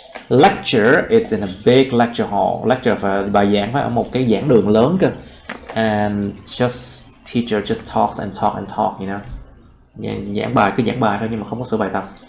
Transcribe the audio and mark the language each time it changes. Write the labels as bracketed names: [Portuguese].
[English] Lecture, it's in a big lecture hall. [Vietnamese] Lecture và bài giảng phải ở một cái giảng đường lớn cơ. [English] And teacher just talk and talk and talk, you know. [Vietnamese] Giảng bài cứ giảng bài thôi nhưng mà không có sửa bài tập.